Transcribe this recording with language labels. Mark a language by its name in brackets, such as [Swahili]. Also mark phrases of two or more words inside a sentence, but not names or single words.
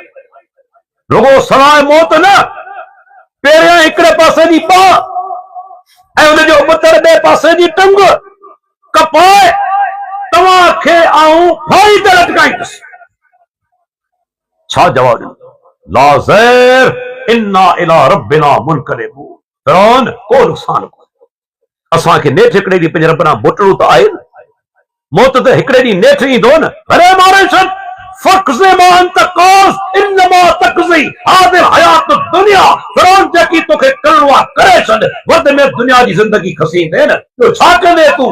[Sindhi] रुगो सवाइ मौत न, पहिरियां हिकिड़े पासे जी बाह ऐं उनजो मुतर ॿिए पासे जी टंग कपाए तव्हांखे आऊं फाई ते लटकाईंदुसि। छा जवाब ॾिनो? [Arabic] لا ضير إنا إلى ربنا منقلبون. [Sindhi] फिरौन को नुक़सान कोन्हे, असांखे नेठ हिकिड़े ॾींहुं पंहिंजे रब ॾांहुं मोटणो त आहे न। मौत त हिकिड़े ॾींहुं नेठ ईंदो न। भले मारे छॾ, [Arabic] فاقض ما أنت قاض إنما تقضي هذه الحياة الدنيا. [Sindhi] फिरौन जेकी तोखे करणो आहे करे छॾ, वध में दुनिया जी ज़िंदगी खसींदे न, तो छा कंदे तूं?